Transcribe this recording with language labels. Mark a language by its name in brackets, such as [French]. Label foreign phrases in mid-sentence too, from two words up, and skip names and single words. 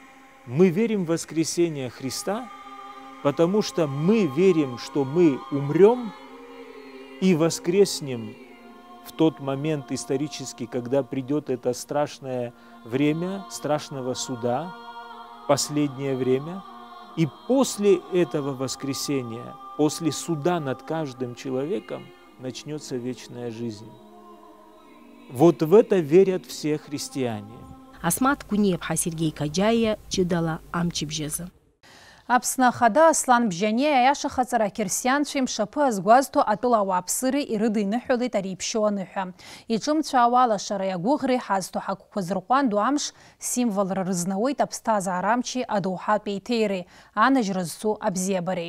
[Russian] Мы верим в воскресение Христа, потому что мы верим, что мы умрем и воскреснем в тот момент исторический, когда придет это страшное время, страшного суда, последнее время, и после этого воскресения, после суда над каждым человеком, начнется вечная жизнь. Вот в это верят все христиане. [Abkhazian] Асмат Кунеев-ҳа Сергей Каџьаиа, Ҷыдала амчыбжьазы. Аԥсны ахада Аслан Бжьаниа аиашахаҵара акирсианцәа имшаԥы азгәазҭо атәыла ауааԥсыреи ирыдиныҳәалеит ари иԥшьоу аныҳәа. Иҿымцәаауа алашареи агәыӷреи ҳазҭо ҳагәқәа зырҟәандо амш символра рызнауеит аԥсҭазаара амчи адоуҳатә еиҭеиреи, анажьра зцу абзиабареи.